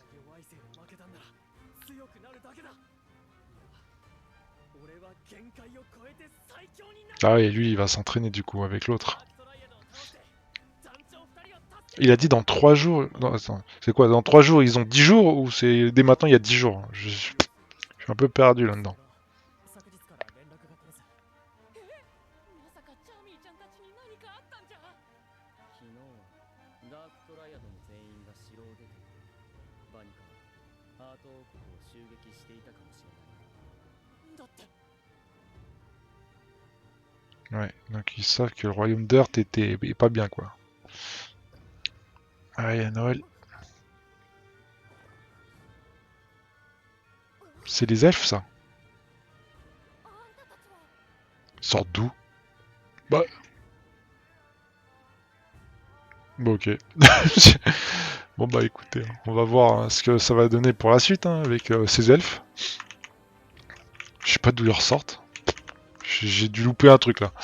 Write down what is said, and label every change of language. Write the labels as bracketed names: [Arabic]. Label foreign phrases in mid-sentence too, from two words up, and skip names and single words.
[French] Ah oui, lui, il va s'entraîner du coup avec l'autre. Il a dit dans 3 jours... Non, attends, c'est quoi? Dans 3 jours, ils ont 10 jours ou c'est dès maintenant il y a 10 jours? Je suis un peu perdu là-dedans. [Japanese] ジャミーちゃんたちに何かあったんじゃ。昨日はダークトライアドの全員が城を出ている。バニカはハート王国を襲撃していたかもしれない。だって [French] Ouais, donc ils savent que le royaume d'Earth est pas bien, quoi. Ah, il y a Noël. C'est les elfes, ça? [Japanese] あんたたちは。 [French] Ils sortent d'où? Bah... Bon, ok. Bon bah écoutez, on va voir hein, ce que ça va donner pour la suite hein, avec ces elfes. Je sais pas d'où ils ressortent. J'ai dû louper un truc là.